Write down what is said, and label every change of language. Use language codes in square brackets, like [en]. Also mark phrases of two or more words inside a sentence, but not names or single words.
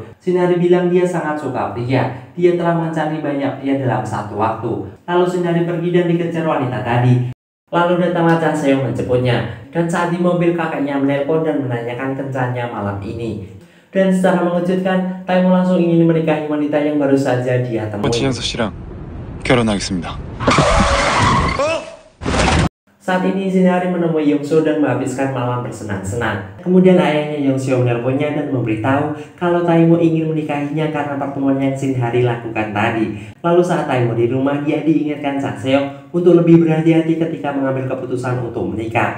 [id] Sinhari bilang dia sangat suka pria. Dia telah mencari banyak pria dalam satu waktu. Lalu Sinhari pergi dan dikejar wanita tadi. Lalu datanglah Cha Seong menjemputnya. Dan saat di mobil, kakaknya menelpon dan menanyakan kencannya malam ini. Dan secara mengejutkan, Taimo langsung ingin menikahi wanita yang baru saja dia temui. [ko] 최정서 씨랑 결혼하겠습니다. [id] Saat ini Sinhari menemui Yongseo dan menghabiskan malam bersenang-senang. Kemudian ayahnya Yongseo menelponnya dan memberitahu kalau Taimo ingin menikahinya karena pertemuan yang Sinhari lakukan tadi. Lalu saat Taimo di rumah, dia diingatkan Cha Seong untuk lebih berhati-hati ketika mengambil keputusan untuk menikah.